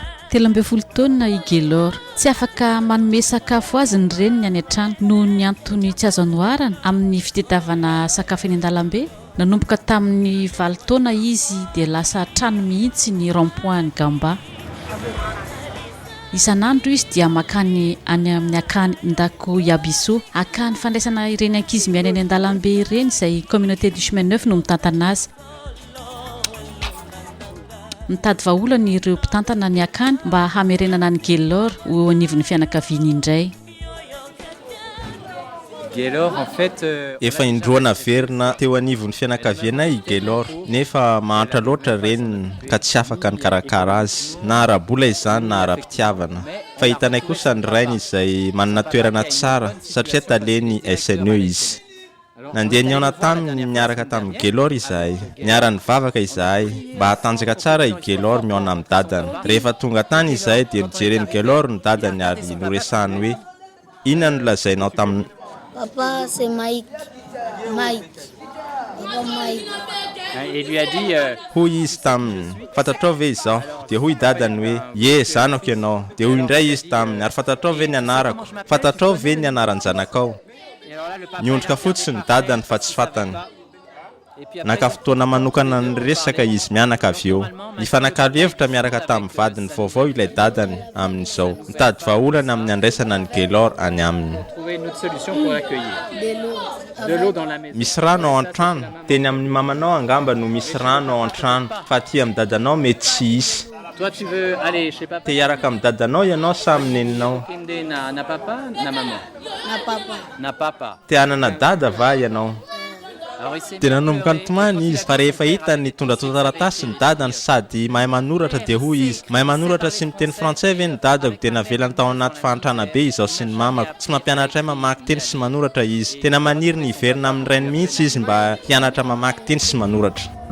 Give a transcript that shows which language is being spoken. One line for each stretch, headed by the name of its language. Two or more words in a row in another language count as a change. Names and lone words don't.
Malagasy: 13 taona i Gaylor tsy afaka manome sakafo azy ny reniny any an-trano noho ny antony tsy azo anoarana amin'ny fitadiavana sakafo eny an-dalambe. Nanomboka tamin'ny 9 taona izy dia lasa trano mihitsy ny rond-point ny Gamba. Isan'andro izy dia makany any amin'ny akany ndako Yabiso, akany fandraisana ireny ankizy miaina eny an-dalambe ireny izay communauté du chemin neuf no mitantana azy. Mitady vahaolana ireo mpitantana ny akany mba hamerenana ny Gaylor ho anivon'ny fianakaviany indray.
French: Gaylor en fait
Malagasy: efa indroana verina teo anivon'ny fianakavianay i Gaylor, nefa mahantra loatra reniny ka tsy afaka nikarakara azy na arabola izany na ara-pitiavana. Fa hitanay kosa ny rainy izay manana toerana tsara satria taleny SNE izy. Nandeha niaona tany miaraka tamin'ny Gaylor izahay, niara nivavaka izahay mba hatanjaka tsara i Gaylor miaona amin'ny dadany. Rehefa tonga tany izahay dia nijereny Gaylor ny dadany ary noresahany hoe inona no lazainao tamin'ny
French: Papa, c'est Mike. Mike. Papa Mike. il lui a dit
Malagasy: hoy izy taminy fatatrao ve izao, dia hoy dadany hoe ye zanako ianao, dia hoy indray izy taminy ary fatatrao ve ny anarako, fatatrao ve ny anaran-janakao. Niondrika fotsiny ny dadany fa tsy fantany. Naka fotoana manokana ny resaka izy mianaka avy eo. Nifanakalo hevitra miaraka tamin'ny vadiny vaovao ilay dadany amin'izao. Mitady vahaolana amin'ny andraisana ny Gaylor any aminy.
French: trouver une autre solution pour l'accueillir. De l'eau dans la maison.
Malagasy: Misy rano ao an-trano. Teny amin'ny mamanao angamba no misy rano ao an-trano, fa aty amin'ny dadanao mety tsy hisy.
French: Toi tu veux aller chez papa?
Malagasy: Te hiaraka amin'ny dadanao ianao sa amin'ny neninao?
Lingala: Kende na papa, na maman. Na papa. Na papa.
Malagasy: Te hanana dada va ianao?
French: Alors il s'est
Malagasy: Tena nanomboka nitomany izy fa rehefa hita ny tondra taratasy ny dadany sady mahay manoratra dia hoy izy mahay manoratra sy miteny frantsay ve ny dadako, dia navelany tao anaty fahantrana be izaho sy ny mamako. Tsy mampianatra mamaky teny sy manoratra izy. Tena maniry ny hiverina amin'ny rainy mihitsy izy mba hianatra mamaky teny sy manoratra.